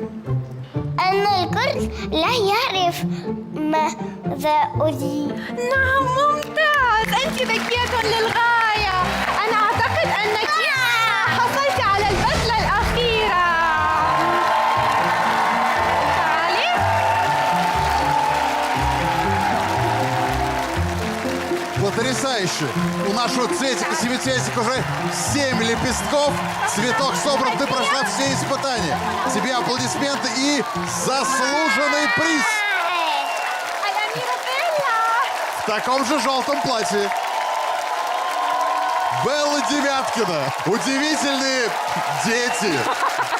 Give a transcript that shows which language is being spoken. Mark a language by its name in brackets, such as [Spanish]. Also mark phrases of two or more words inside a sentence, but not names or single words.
[Arabic] أن الكل لا يعرف ماذا نعم ممتاز، أنت ذكية للغاية. أنا أعتقد أنك حصلت على البذلة الأخيرة. تعالي. [Russian] Потрясающе! У нашего цветика-семицветика уже 7 лепестков. Цветок собран, ты прошла все испытания. Тебе аплодисменты и заслуженный приз [Arabic] الأميرة بيلا. [Russian] в таком же желтом платье. Белла Девяткина. Удивительные дети.